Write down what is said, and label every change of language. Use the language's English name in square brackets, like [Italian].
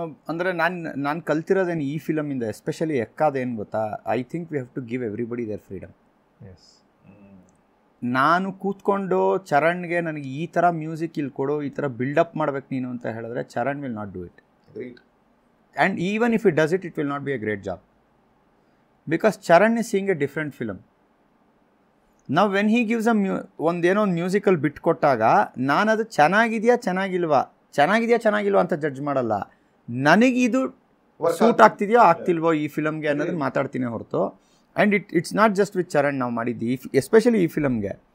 [Kannada] ಅಂದರೆ ನಾನು ಕಲ್ತಿರೋದೇನು ಈ ಫಿಲಮಿಂದ, ಎಸ್ಪೆಷಲಿ ಎಕ್ಕಾದೇನು ಗೊತ್ತಾ, [English] I think we have to give everybody their freedom. Yes. [Kannada] ನಾನು ಕೂತ್ಕೊಂಡು ಚರಣ್ಗೆ ನನಗೆ ಈ ಥರ ಮ್ಯೂಸಿಕ್ ಇಲ್ಲಿ ಕೊಡು, ಈ ಥರ ಬಿಲ್ಡಪ್ ಮಾಡ್ಬೇಕು ನೀನು ಅಂತ ಹೇಳಿದ್ರೆ Charan [English] Will not do it. And even if he does it, it will not be a great job. Because Charan is seeing a different film. Now when he gives [Kannada] ಒಂದೇನೋ ಒಂದು ಮ್ಯೂಸಿಕಲ್ ಬಿಟ್ ಕೊಟ್ಟಾಗ ನಾನು ಅದು ಚೆನ್ನಾಗಿದೆಯಾ ಚೆನ್ನಾಗಿಲ್ವಾ ಅಂತ ಜಡ್ಜ್ ಮಾಡಲ್ಲ. ನನಗಿದು ಸೂಟ್ ಆಗ್ತಿದೆಯೋ ಆಗ್ತಿಲ್ವೋ ಈ ಫಿಲಮ್ಗೆ ಅನ್ನೋದನ್ನ ಮಾತಾಡ್ತೀನಿ ಹೊರತು. [English] and it's not just with [Kannada] Charan ನಾವು ಮಾಡಿದ್ದು, ಎಸ್ಪೆಷಲಿ ಈ ಫಿಲಮ್ಗೆ.